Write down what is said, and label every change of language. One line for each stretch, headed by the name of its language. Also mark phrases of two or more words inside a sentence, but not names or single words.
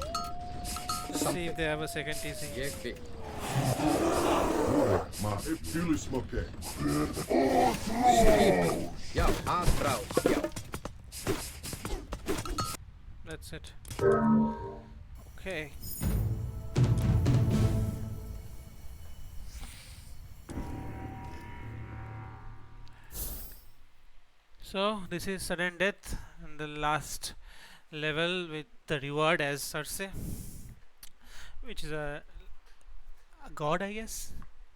English: See if they have a second TC.
Icelandic: Ég vil. Skipan. Já. Atrá. Já.
English: That's it. Okay. So this is sudden death and the last level with the reward as Cersei, which is a god, I guess.